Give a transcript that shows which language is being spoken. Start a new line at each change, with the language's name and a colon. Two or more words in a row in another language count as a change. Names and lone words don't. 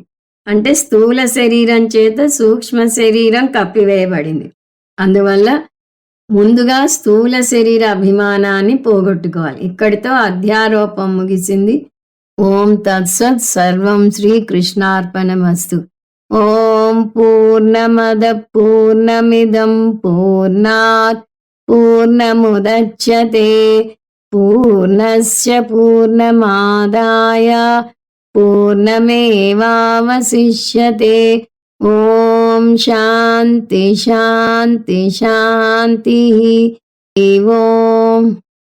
Telugu: అంటే స్థూల శరీరం చేత సూక్ష్మ శరీరం కప్పివేయబడింది. అందువల్ల ముందుగా స్థూల శరీర అభిమానాన్ని పోగొట్టుకోవాలి. ఇక్కడితో అధ్యారోపం ముగిసింది.
Sanskrit: ఓం తత్సత్. సర్వం శ్రీకృష్ణార్పణమస్తు. ఓం పూర్ణమద పూర్ణమిదం పూర్ణాత్ పూర్ణముదచ్యతే పూర్ణస్య పూర్ణమాదాయ పూర్ణమేవావశిష్యతే. ఓం శాంతి శాంతి శాంతి. ఓం